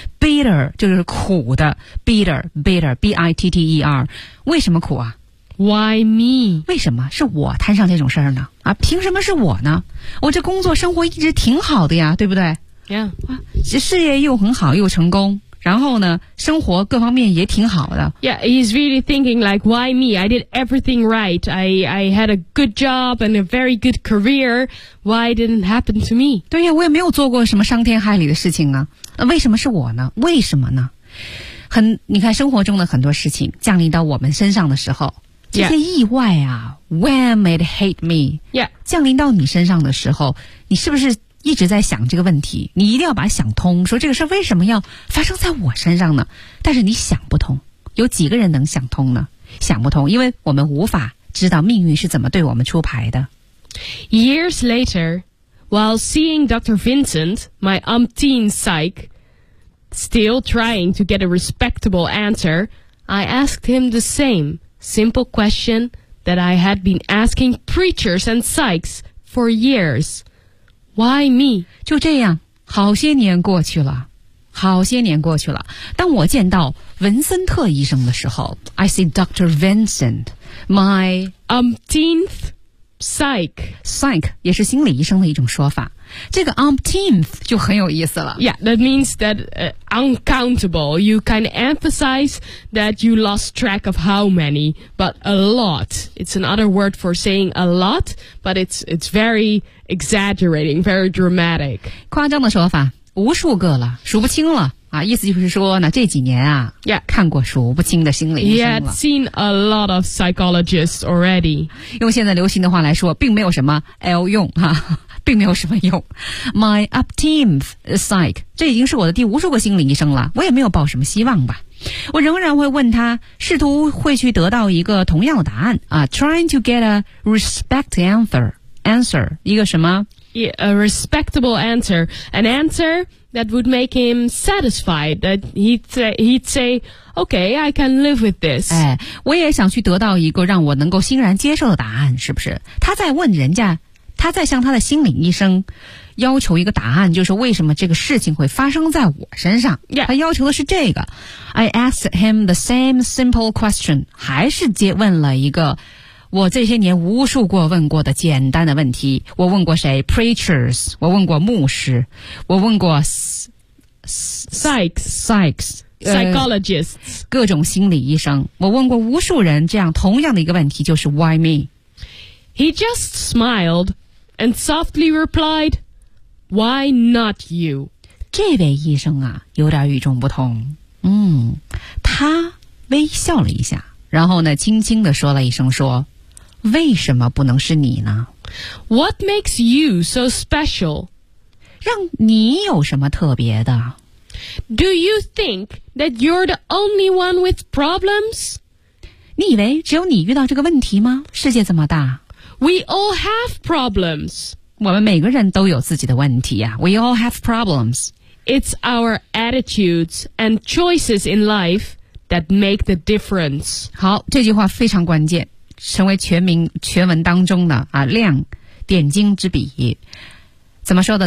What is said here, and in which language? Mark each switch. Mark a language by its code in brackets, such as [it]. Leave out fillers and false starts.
[zh] Bitter 就是苦的 ,bitter, B-I-T-T-E-R. 为什么苦啊？ [en] Why me? [zh] 为什么是我摊上这种事儿呢？啊，凭什么是我呢？我这工作生活一直挺好的呀，对不对 [en] ？Yeah， [zh] 事业又很好又成功，然后呢，生活各方面也挺好的。 [en] Yeah， he's really thinking like why me? I did everything right. I had a good job and a very good career. Why didn't happen to me? [zh] 对呀，我也没有做过什么伤天害理的事情啊，为什么是我呢？为什么呢？很，你看生活中的很多事情降临到我们身上的时候。这些意外啊、, [en] when it hit me, yeah. [zh] 降临到你身上的时候你是不是一直在想这个问题你一定要把想通说这个事为什么要发生在我身上呢但是你想不通有几个人能想通呢想不通因为我们无法知道命运是怎么对我们出牌的。 [en] Years later, while seeing Dr. Vincent, my umpteen psych, still trying to get a respectable answer, I asked him the same. Simple question that I had been asking preachers and psychs for years. Why me? [zh] 就这样，好些年过去了，好些年过去了。当我见到文森特医生的时候 ， [en] I see Dr. Vincent, my umpteenth psych. [zh] Psych 也是心理医生的一种说法。这个 umpteenth 就很有意思了。 [en] Yeah, that means that uncountable. You kind of emphasize that you lost track of how many, but a lot. It's another word for saying a lot, but it's very exaggerating, very dramatic. [zh] 夸张的说法，无数个了，数不清了啊！意思就是说呢，这几年啊， [en] yeah. [zh] 看过数不清的心理医生了。 [en] Yeah, seen a lot of psychologists already. [zh] 用现在流行的话来说，并没有什么 L 用哈。并没有什么用 [en] My upteenth psych [zh] 这已经是我的第无数个心理医生了我也没有抱什么希望吧我仍然会问他试图会去得到一个同样的答案啊 [en] trying to get a respect answer [zh] 一个什么 [en] yeah, a respectable answer an answer that would make him satisfied that he'd say okay I can live with this [zh] 哎，我也想去得到一个让我能够欣然接受的答案是不是他在问人家他在向他的心理医生要求一个答案就是为什么这个事情会发生在我身上、 [en] yeah. [zh] 他要求的是这个 [en] I asked him the same simple question [zh] 还是接问了一个我这些年无数过问过的简单的问题我问过谁 preachers 我问过牧师我问过 [en] psychs psychologists [zh] 各种心理医生，我问过无数人这样同样的一个问题，就是 [en] why me? He just smiled and softly replied, why not you? [zh] 这位医生啊有点与众不同，他微笑了一下，然后呢轻轻地说了一声，说为什么不能是你呢？ [en] What makes you so special? [zh] 让你有什么特别的？ [en] Do you think that you're the only one with problems? [zh] 你以为只有你遇到这个问题吗？世界这么大。 [en] We all have problems. [zh] 我们每个人都有自己的问题啊。 [en] We all have problems. It's our attitudes and choices in life that make the difference. [zh] 好，这句话非常关键。成为全文当中的啊亮点睛之笔，怎么说的？